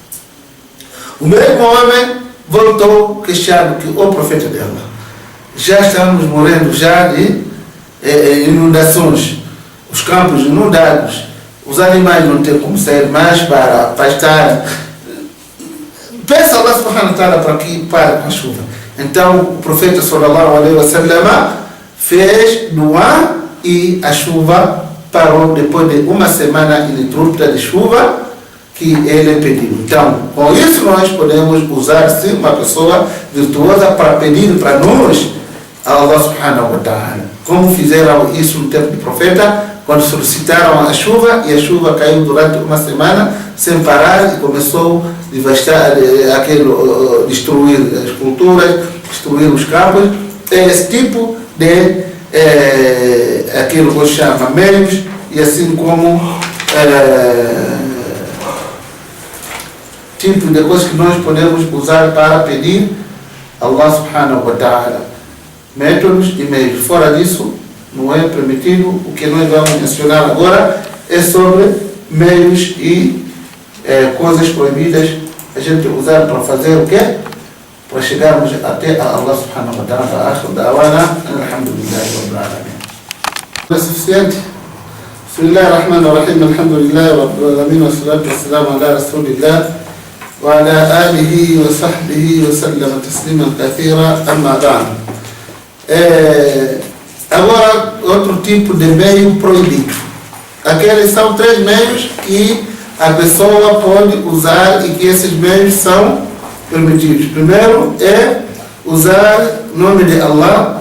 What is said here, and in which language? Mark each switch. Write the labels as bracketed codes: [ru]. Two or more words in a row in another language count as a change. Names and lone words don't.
[pt] O mesmo homem voltou queixado que o profeta de Allah, já estamos morrendo já de inundações, os campos inundados, os animais não têm como sair mais para pastar. Peça a Allah [ar] سبحانه وتعالى [pt] para que pare com a chuva. Então o profeta [ar] صلى الله عليه وسلم [pt] fez dua e a chuva parou depois de uma semana ininterrupta de chuva que ele pediu. Então, com isso nós podemos usar sim uma pessoa virtuosa para pedir para nós a Allah [ar] سبحانه وتعالى, [pt] como fizeram isso no tempo do profeta, quando solicitaram a chuva, e a chuva caiu durante uma semana sem parar e começou a devastar, destruir as culturas, destruir os campos. É esse tipo de aquilo que se chama meios, e assim como tipo de coisas que nós podemos usar para pedir a Allah [ar] سبحانه وتعالى. [pt] Métodos e meios. Fora disso, não é permitido. O que nós vamos mencionar agora é sobre meios e coisas proibidas a gente usar para fazer o quê? Para chegarmos até a Allah [ar] سبحانه وتعالى. آخر دعوانا الحمد لله رب العالمين. [pt] É suficiente? [ar] بسم الله الرحمن الرحيم الحمد لله رب العالمين والصلاة والسلام على رسول الله وعلى آله وصحبه وسلم تسليما كثيرا أما بعد. [pt] Agora, outro tipo de meio proibido. Aqueles são 3 meios que a pessoa pode usar e que esses meios são permitidos. Primeiro é usar o nome de Allah.